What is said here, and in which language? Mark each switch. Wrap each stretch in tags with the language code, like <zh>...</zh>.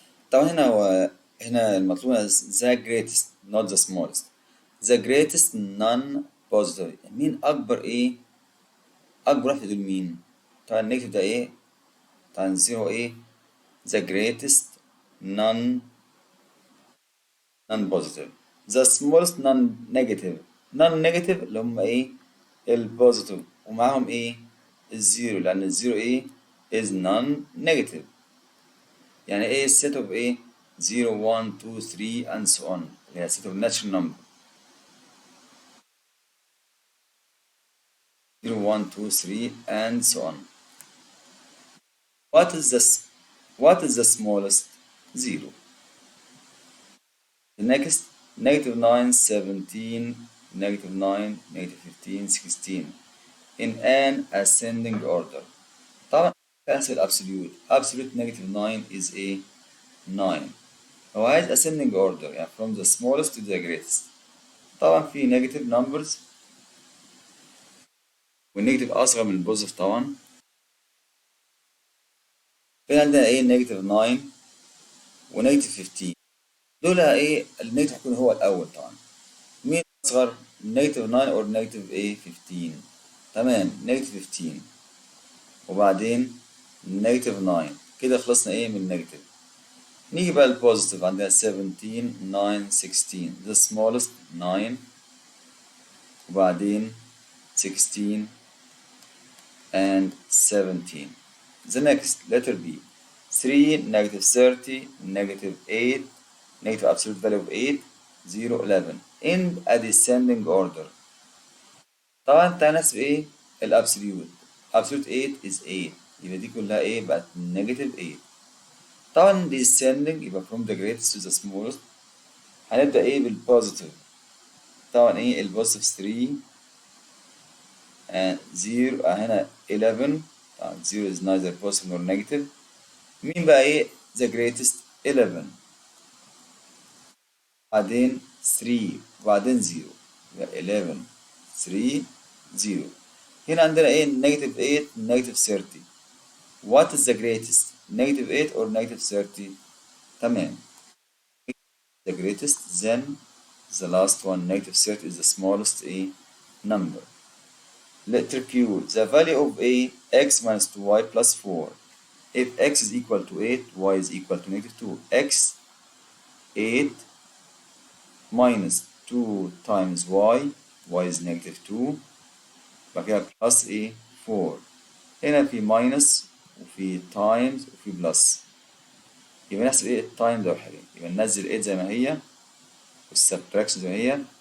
<ar>طبعا هنا المطلوب</ar> <en>the greatest not the smallest. the greatest non-positive.</en> <ar>مين أكبر إيه؟ أكبر واحد دول مين؟ طبعا النيجاتيف ده إيه؟ طبعا zero إيه؟</ar> <en>the greatest non-positive. the smallest non-negative.</en> <ar>non-negative اللي هم إيه؟ البوزيتيف ومعاهم إيه؟ الزيرو، لأن الزيرو إيه؟</ar> <en>is non-negative.</en> <ar>يعني إيه</ar> <en>set of إيه؟ 0 1 2 3 and so on.</en> <ar>اللي هي</ar> <en>set of natural number. 0 1 2 3 and so on. What is this? What is the smallest? 0. The next, negative 9, 17, negative 9, negative 15, 16 in an ascending order. طبعا cancel absolute. Absolute negative 9 is a 9.</en> <ar>هو عايز</ar> <en>ascending order يعني from the smallest to the greatest.</en> <ar>طبعا في negative numbers والنيجاتيف أصغر من البوزيتيف طبعا. في عندنا إيه negative 9 ونيجاتيف 15. دول إيه النيجاتيف هيكون هو الأول طبعا. مين أصغر؟ نيجاتيف 9 أو نيجاتيف إيه 15. تمام نيجاتيف 15 وبعدين نيجاتيف 9. كده خلصنا إيه من النيجاتيف. نيجي بقى البوزيتيف عندنا 17 9 16</ar> <en>the smallest 9</en> <ar>وبعدين 16 and 17.</ar> <en>The next letter B 3 negative 30 negative 8 negative absolute value of 8 0 11 in a descending order.</en> <ar>طبعا تعالى نحسب ايه الابسوليوت.</ar> <en>absolute 8 is 8</en> <ar>يبقى دي كلها ايه بقت negative 8. طبعا</ar> <en>descending يبقى from the greatest to the smallest.</en> <ar>هنبدأ ايه بالبوزيتيف. طبعا ايه البوزيتيف 3 and 0 هنا 11.</ar> <en>طبعا 0 is neither positive nor negative.</en> <ar>مين بقى ايه</ar> <en>the greatest 11</en> <ar>بعدين 3 وبعدين 0 يبقى 11 3 0. هنا عندنا ايه negative 8 negative 30.</ar> <en>What is the greatest? negative 8 or negative 30?</en> <ar>تمام.</ar> <en>The greatest, then the last one, negative 30 is the smallest a number. Letter Q, the value of a x minus 2y plus 4. If x is equal to 8, y is equal to negative 2. x 8 minus 2 times y is negative 2.</en> <ar>بعد كده plus a 4. هنا في minus وفي times وفي plus. يبقى نحسب ايه التايم ده والحاجات. يبقى ننزل 8 زي ما هي والسبتراكشن زي ما هي.</ar>